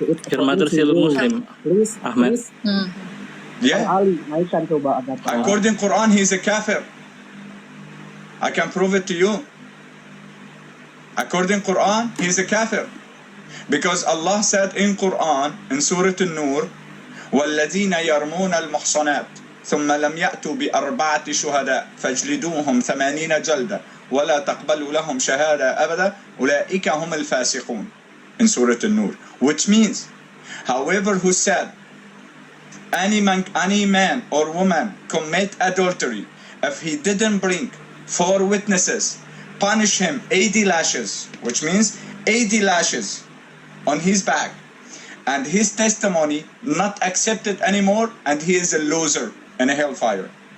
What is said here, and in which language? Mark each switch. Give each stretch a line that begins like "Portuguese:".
English: Your mother still Muslim, Please, Ahmad. please. hmm. Bang Yeah.
Indonesian: Ali, naikkan coba agar
English: According Quran, he is a kafir. I can prove it to you. According Quran, he is a kafir. Because Allah said in Quran, in Surah An-Nur,
Arabic: وَالَّذِينَ يَرْمُونَ الْمُحْصَنَاتِ ثُمَّ لَمْ يَأْتُوا بِأَرْبَعَةِ شُهَدَاءَ فَاجْلِدُوهُمْ 80 جلدة وَلَا تَقْبَلُوا لَهُمْ شَهَادَةً أَبَدًا أُولَئِكَ هُمُ الْفَاسِقُونَ.
English: In Surah An-Nur. Which means, however who said, any man or woman commit adultery, if he didn't bring 4 witnesses, punish him 80 lashes, which means 80 lashes on his back, and his testimony not accepted anymore, and he is a loser in a hellfire.